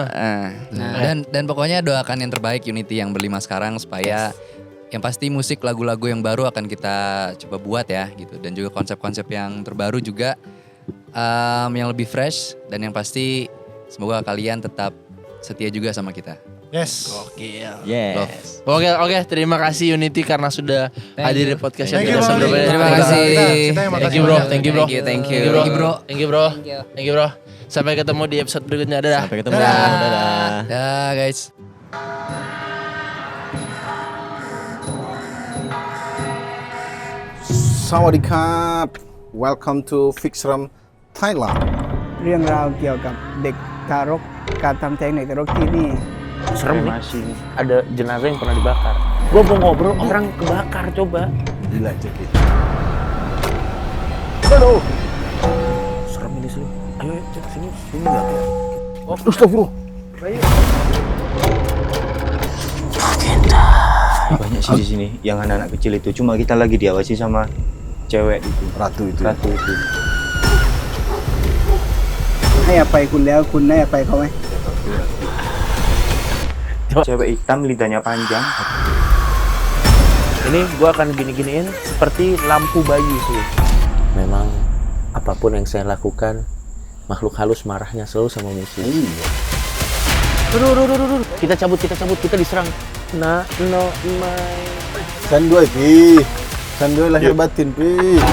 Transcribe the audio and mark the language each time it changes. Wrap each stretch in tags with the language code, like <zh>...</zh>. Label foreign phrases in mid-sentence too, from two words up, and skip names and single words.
<id>Dan pokoknya doakan yang terbaik Unity yang berlima sekarang supaya yang pasti musik lagu-lagu yang baru akan kita coba buat ya gitu, dan juga konsep-konsep yang terbaru juga yang lebih fresh, dan yang pasti semoga kalian tetap setia juga sama kita.</id> <en>Yes.</en> <id>Gokil.</id> <en>Yes.</en> <id>Oke, terima kasih Unity karena sudah hadir di podcast yang</id> <en>Thank you,</en> <id>tidak Bang. sebelumnya. Terima kasih. Kita yang</id> <en>Thank</en> <id>makasih</id> <en>you bro,</en> <id>banyak.</id> <en>thank you bro. Thank you, thank you. Thank you bro. Thank you, bro. Thank you bro. Thank you. Thank you bro.</en> <id>Sampai ketemu di episode berikutnya. Dadah. Sampai ketemu. Dadah. Dah guys.</id> <th>Sawadee-ครับ</th> <en>Welcome to Fixram Thailand</en> <th>เรื่องราวเกี่ยวกับเด็กทารกการทำแท้งในทารกที่นี่</th> <id>Serem nih. Ada jenazah yang pernah dibakar. Gua mau ngobrol orang kebakar coba. Gila cekit. Aduh. Serem ini sih. Ayo cek sini enggak ya. Oh, astagfirullah. Banyak sih di sini yang anak-anak kecil itu, cuma kita lagi diawasi sama cewek itu, Ratu itu. ratu itu.</id> <th>ให้อภัยคุณแล้วคุณให้อภัยเขาไหม</th> <id>Cewek hitam lidahnya panjang. Ini gue akan gini-giniin seperti lampu bayi sih. Memang apapun yang saya lakukan, makhluk halus marahnya selalu sama musik. Iya. Duh. Kita cabut, kita diserang.</id> <en>No, my.</en> <id>Sandoy, Pi. Sandoy lahir batin, Pi.</id>